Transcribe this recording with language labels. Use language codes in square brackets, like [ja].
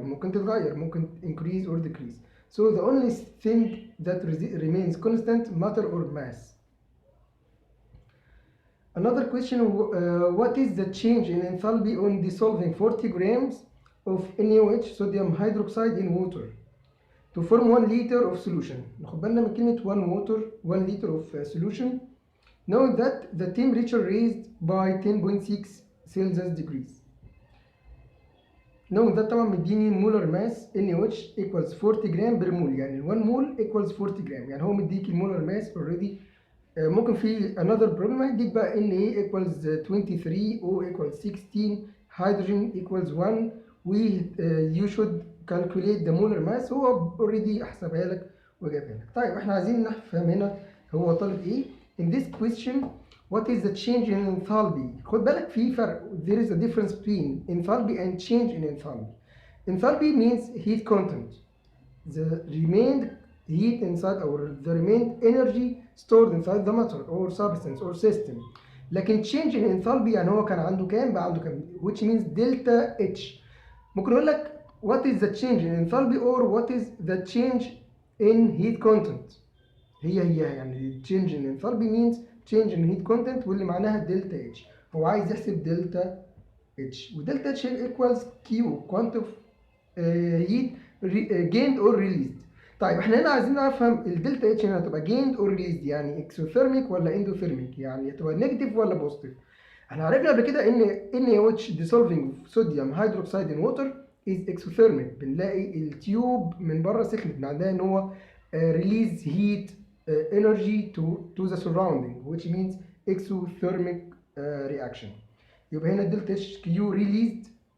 [en] ممكن تتغير، ممكن increase or decrease. So the only thing that remains constant, matter or mass. Another question, what is the change in enthalpy on dissolving 40 grams of NaOH sodium hydroxide in water to form 1 liter of solution. [ar] ناخد بالنا من كلمة 1 liter of solution. [en] Note that the temperature raised by 10.6 Celsius degrees. Note that طبعا مديني molar mass NaOH equals 40 gram per mole، يعني 1 mole equals 40 gram, يعني هو مديك المولر ماس already. ممكن في another problem هيديك بقى Na equals 23 O equals 16 hydrogen equals 1 you should calculate the molar mass. [ar] هو already احسبها لك وجابها لك. طيب احنا عايزين نفهم هنا هو طالب ايه. [en] In this question, what is the change in enthalpy? [ar] خد بالك في فرق. [en] There is a difference between enthalpy and change in enthalpy. Enthalpy means heat content. The remained heat inside or the remained energy stored inside the matter or substance or system. [ar] لكن change in enthalpy يعني هو كان عنده كام بقى عنده كام، which means delta H. [en] ممكن اقول لك what is the change in enthalpy or what is the change in heat content. هي يعني change in enthalpy means change in heat content واللي معناها delta H. هو عايز يحسب delta H ودلتا H equals Q quantity heat gained or released. [ar] طيب احنا هنا عايزين نفهم الدلتا اتش هنا هتبقى gained or released، يعني اكسوثيرميك ولا اندوثيرميك، يعني هتبقى نيجاتيف ولا بوزيتيف. [en] احنا عرفنا قبل كده ان NaOH dissolving sodium hydroxide in water is exothermic. بنلاقي التيوب من بره سخنت، معناها ان هو release heat energy to the surrounding which means exothermic reaction. [ar] يبقى هنا الدلتا اتش Q released.